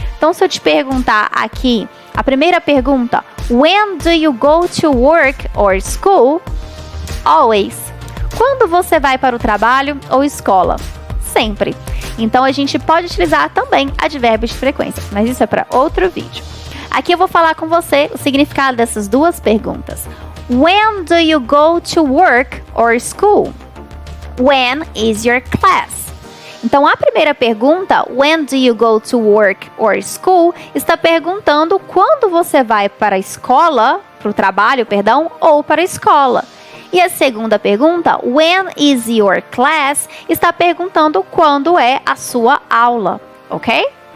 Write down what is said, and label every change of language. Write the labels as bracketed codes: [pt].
[pt] Então, se eu te perguntar aqui, a primeira pergunta, [en] when do you go to work or school? Always. [pt] Quando você vai para o trabalho ou escola? Sempre. Então, a gente pode utilizar também advérbios de frequência, mas isso é para outro vídeo. Aqui eu vou falar com você o significado dessas 2 perguntas. [en] When do you go to work or school? When is your class? [pt] Então, a primeira pergunta, [en] when do you go to work or school, [pt] está perguntando quando você vai para a escola, para o trabalho, perdão, ou para a escola. E a segunda pergunta, [en] when is your class, [pt] está perguntando quando é a sua aula, ok?